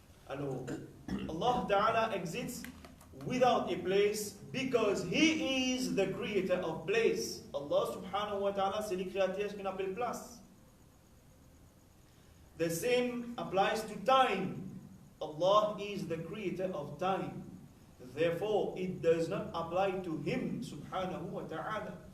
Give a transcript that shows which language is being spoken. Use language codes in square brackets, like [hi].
[en] Alors, Allah Ta'ala exists without a place because He is the creator of place. [fr] Allah Subhanahu wa Ta'ala, c'est le créateur ce qu'on appelle place. [en] The same applies to time. Allah is the creator of time. Therefore, it does not apply to Him Subhanahu wa Ta'ala.